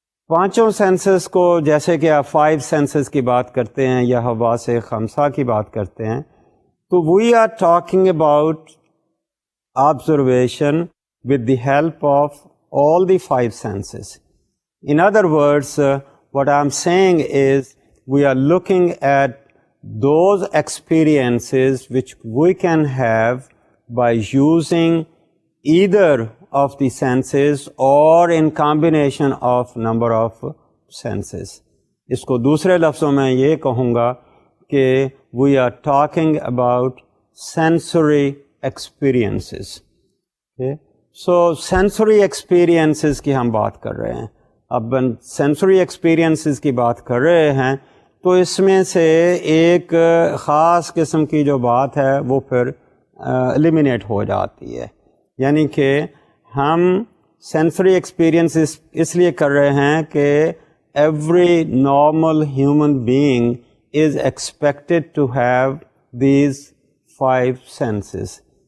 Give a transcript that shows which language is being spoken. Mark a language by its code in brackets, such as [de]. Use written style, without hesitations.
[hi] पांचों सेंसेस को, जैसे कि आप 5 सेंसेस की बात करते हैं या हवासे खमसा की बात करते हैं, तो [en] We are talking about observation with the help of all the 5 senses. In other words, what I'm saying is we are looking at those experiences which we can have by using either of the senses or in combination of number of senses. [hi] इसको दूसरे लफ्ज़ों में ये कहूँगा कि [en] we are talking about sensory experiences. [hi] Okay? So, sensory experiences की हम बात कर रहे हैं. अब sensory experiences की बात कर रहे हैं तो इसमें से एक ख़ास किस्म की जो बात है वो फिर eliminate हो जाती है. यानी कि हम sensory experiences इसलिए कर रहे हैं कि [en] every normal human being is expected to have these 5 senses.